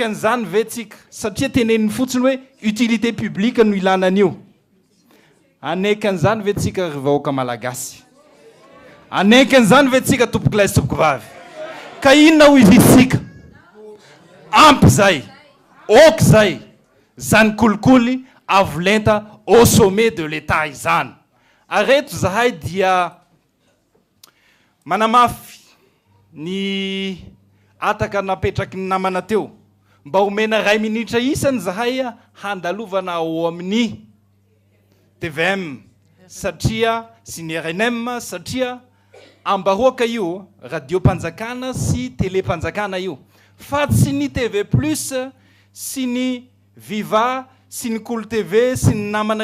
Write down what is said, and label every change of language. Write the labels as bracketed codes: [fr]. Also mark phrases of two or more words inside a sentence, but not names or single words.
[mg] an'izany ve tsika satria teneniny fotsiny hoe [fr] utilité publique [mg] no ilanan'io aneky an'izany ve tsika ry vahoaka malagasy aneky an'izany ve tsika tompoky lay sy tompoky vavy ka inona ho izitsika ampy zay oky zay zany kolikoly avolenta [fr] au sommet de l'état [mg] izany areto zahay dia manamafy ny ataka napetraky ny namana teo mba homena 2 minitra isany zahay handalovana ao amin'ny TVM satria sy ny RNM satria ambahoaka io radio panjakana sy télé panjakana io fa tsy ny TV plus sy ny Viva sy ny Cool TV sy ny namana